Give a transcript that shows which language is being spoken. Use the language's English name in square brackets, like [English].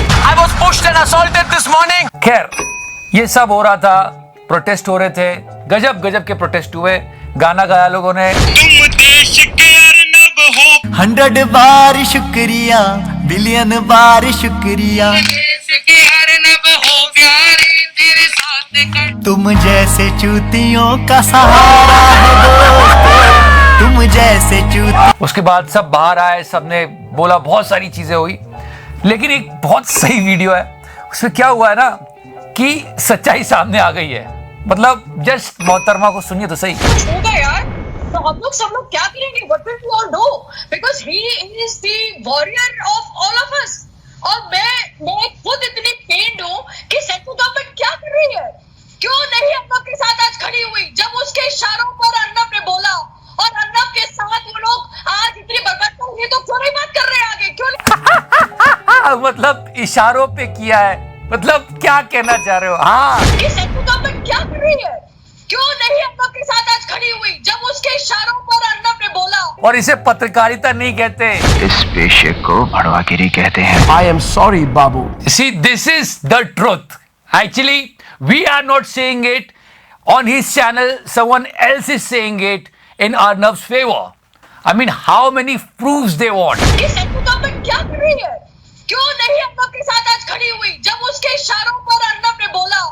[English] I was pushed and assaulted this morning. [Hindi] खैर ये सब हो रहा था, प्रोटेस्ट हो रहे थे, गजब के प्रोटेस्ट हुए, गाना गाया लोगों ने। 100 बार शुक्रिया, बिलियन बार शुक्रिया, तुम जैसे चूतियों का सहारा है दोस्तों, तुम जैसे चूती। उसके बाद सब बाहर आए, सबने बोला, बहुत सारी चीजें हुई। लेकिन एक बहुत सही वीडियो है, उसमें क्या हुआ है ना कि सच्चाई सामने आ गई है। मतलब जस्ट मोहतरमा को सुनिए तो सही। होगा यार, तो हम लोग सब लोग क्या करेंगे? [English] What will we all do? Because he is the warrior of all of us. [Hindi] और मैं खुद इतनी पेंड हूँ कि सेंट्रल गवर्नमेंट क्या कर रही है, क्यों नहीं अर्नब के साथ आज खड़ी हुई? जब उसके इशारों पर अर्नब ने बोला और अर्नब के साथ वो लोग आज इतनी बरकत कर रही है, तो क्यों नहीं बात कर रहे आगे? क्यों नहीं? मतलब इशारों पे किया है, मतलब क्या कहना चाह रहे हो? हाँ, ये सेंट्रल गवर्नमेंट क्या कर रही है, क्यों नहीं अर्नब के साथ आज खड़ी हुई? जब उसके इशारों पर अर्नब ने बोला। और इसे पत्रकारिता नहीं कहते, इस पेशे को भड़वागिरी कहते हैं। [English] I am sorry, बाबू। See, this is the truth. Actually, we are not saying it on his channel. Someone else is saying it in Arnab's favor. I mean, how many proofs they want? [Hindi] ये central government क्या कर रही है, क्यों नहीं अर्नब के साथ आज खड़ी हुई? जब उसके इशारों पर अर्नब ने बोला।